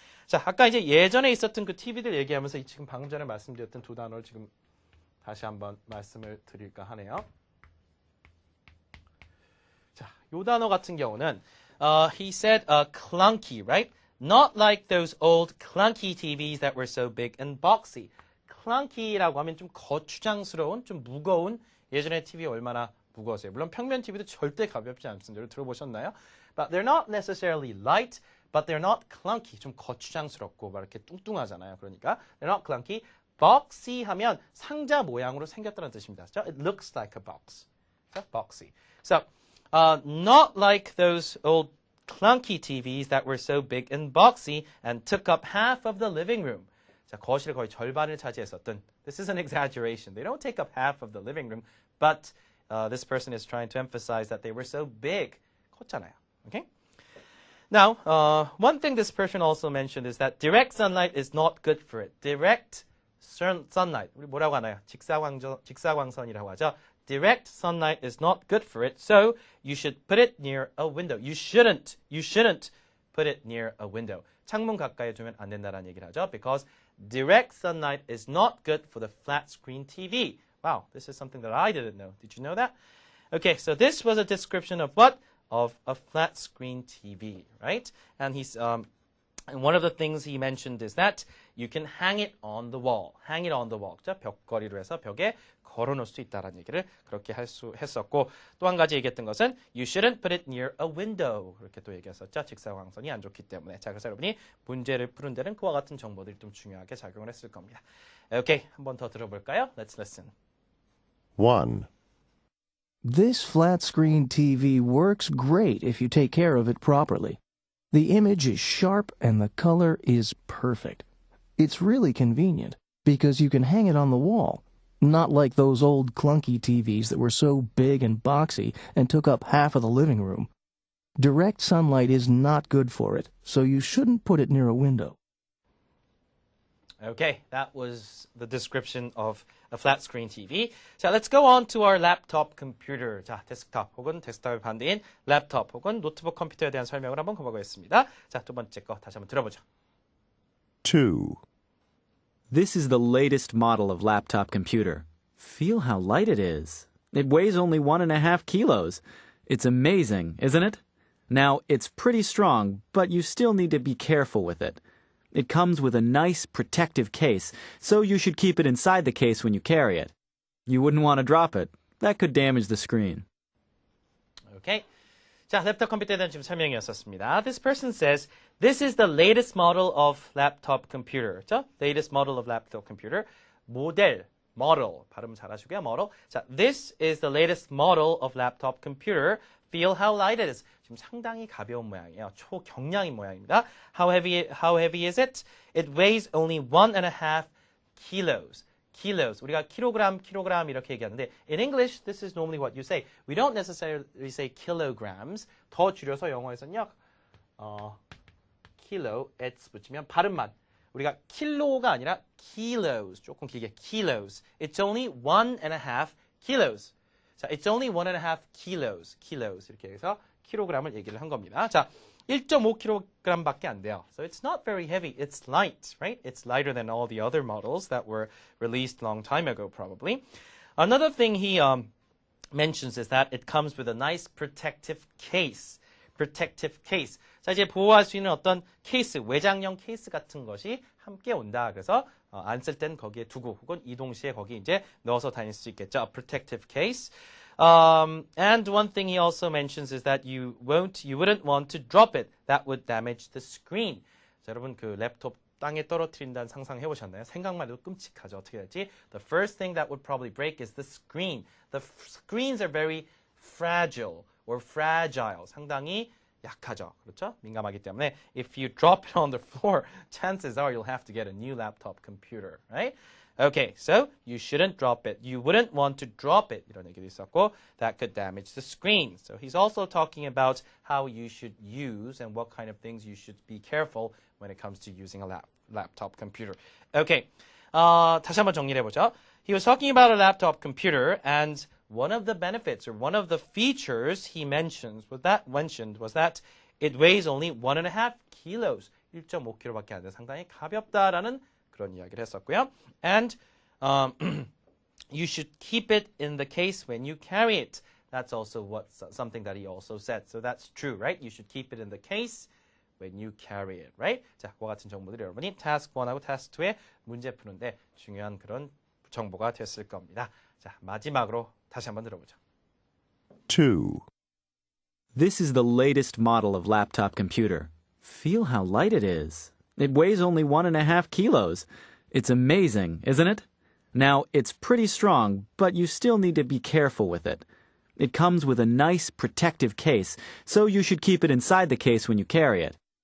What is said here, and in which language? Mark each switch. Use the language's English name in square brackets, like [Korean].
[Korean] 자, 아까 이제 예전에 있었던 그 TV들 얘기하면서 지금 방금 전에 말씀드렸던 두 단어를 지금 다시 한번 말씀을 드릴까 하네요. 자, 요 단어 같은 경우는 [English] he said clunky, right? Not like those old clunky TVs that were so big and boxy. [Korean] clunky라고 하면 좀 거추장스러운, 좀 무거운 예전에 TV 얼마나 무거웠어요. 물론 평면 TV도 절대 가볍지 않습니다. 들어보셨나요? [English] But they're not necessarily light, but they're not clunky. [Korean] 좀 거추장스럽고 막 이렇게 뚱뚱하잖아요. 그러니까 [English] they're not clunky. [Korean] boxy 하면 상자 모양으로 생겼다는 뜻입니다. [English] So it looks like a box. So boxy. So not like those old clunky TVs that were so big and boxy and took up half of the living room. [Korean] 자, 거실의 거의 절반을 차지했었던. [English] This is an exaggeration. They don't take up half of the living room, but this person is trying to emphasize that they were so big. [Korean] 컸잖아요. Okay? [English] Now, one thing this person also mentioned is that direct sunlight is not good for it. Direct sunlight. [Korean] 우리 뭐라고 하나요? 직사광선이라고 하죠. [English] Direct sunlight is not good for it, so you should put it near a window. You shouldn't put it near a window. [Korean] 창문 가까이 두면 안 된다라는 얘기를 하죠. [English] Because direct sunlight is not good for the flat screen TV. Wow, this is something that I didn't know. Did you know that? Okay, so this was a description of what? Of a flat screen TV, right? And and one of the things he mentioned is that you can hang it on the wall. Hang it on the wall. [Korean] 그죠? 벽걸이로 해서 벽에 걸어놓을 수 있다라는 얘기를 그렇게 했었고 또 한 가지 얘기했던 것은 [English] you shouldn't put it near a window. [Korean] 그렇게 또 얘기했었죠. 직사광선이 안 좋기 때문에. 자, 그래서 여러분이 문제를 푸는 데는 그와 같은 정보들이 좀 중요하게 작용을 했을 겁니다. 오케이, 한 번 더 들어볼까요? [English] Let's listen. 1. This flat-screen TV works great if you take care of it properly. The image is sharp and the color is perfect. It's really convenient because you can hang it on the wall, not like those old clunky TVs that were so big and boxy and took up half of the living room. Direct sunlight is not good for it, so you shouldn't put it near a window. Okay, that was the description of a flat screen TV. 자, let's go on to our laptop computer. [Korean] 자, 데스크톱 혹은 데스크톱의 반대인 랩톱 혹은 노트북 컴퓨터에 대한 설명을 한번 해보겠습니다. 자, 두 번째 거 다시 한번 들어보죠. 2. [English] This is the latest model of laptop computer. Feel how light it is. It weighs only 1.5 kilos. It's amazing, isn't it? Now, it's pretty strong, but you still need to be careful with it. It comes with a nice protective case, so you should keep it inside the case when you carry it. You wouldn't want to drop it. That could damage the screen. Okay. [Korean] 자, 랩톱 컴퓨터에 대한 지금 설명이었었습니다. [English] This person says, this is the latest model of laptop computer. [Korean] 그렇죠? [English] Latest model of laptop computer. [Korean] 모델, model. 발음 잘하시고요, model. [English] 자, this is the latest model of laptop computer. Feel how light it is. [Korean] 지금 상당히 가벼운 모양이에요. 초경량인 모양입니다. [English] How heavy is it? It weighs only 1.5 kilos. Kilos. [Korean] 우리가 킬로그램 이렇게 얘기하는데 [English] in English, this is normally what you say. We don't necessarily say kilograms. [Korean] 더 줄여서 영어에서는요. kilo, it's 붙이면 발음만. 우리가 킬로가 아니라 kilos. 조금 길게 [English] kilos. It's only 1.5 kilos. 자, it's only 1.5 kilos. kilos. [Korean] 이렇게 해서 킬로그램을 얘기를 한 겁니다. [English] 자, [Korean] 1.5kg밖에 안 돼요. [English] So it's not very heavy. It's light, right? It's lighter than all the other models that were released a long time ago, probably. Another thing he mentions is that it comes with a nice protective case. Protective case. [Korean] 자, 이제 보호할 수 있는 어떤 케이스, 외장형 케이스 같은 것이 함께 온다. 그래서 안 쓸 땐 거기에 두고 혹은 이동 시에 거기 이제 넣어서 다닐 수 있겠죠. [English] A protective case. And one thing he also mentions is that you wouldn't want to drop it. That would damage the screen. [Korean] 자, 여러분 그 랩톱 땅에 떨어뜨린다는 상상해 보셨나요? 생각만 해도 끔찍하죠. 어떻게 될지. [English] The first thing that would probably break is the screen. The screens are very fragile or fragile. [Korean] 상당히 약하죠. 그렇죠? 민감하기 때문에 [English] if you drop it on the floor, chances are you'll have to get a new laptop computer, right? Okay, so you shouldn't drop it. You wouldn't want to drop it. [Korean] 이런 얘기도 있었고, [English] that could damage the screen. So he's also talking about how you should use and what kind of things you should be careful when it comes to using a laptop computer. [Korean] Okay, 다시 한번 정리를 해보죠. [English] He was talking about a laptop computer, and one of the benefits or one of the features he mentioned was that it weighs only 1.5 kilos. [Korean] 1.5kg밖에 안 돼. 상당히 가볍다라는 그런 이야기를 했었고요. [English] And you should keep it in the case when you carry it. That's also something that he also said. So that's true, right? You should keep it in the case when you carry it, right? [Korean] 자, 그와 같은 정보들이 여러분이 task 1하고 task 2에 문제 푸는데 중요한 그런 정보가 됐을 겁니다. 자, 마지막으로 다시 한번 들어보죠. 2. [English] This is the latest model of laptop computer. Feel how light it is. It weighs only 1.5 kilos. It's amazing, isn't it? Now, it's pretty strong, but you still need to be careful with it. It comes with a nice protective case, so you should keep it inside the case when you carry it.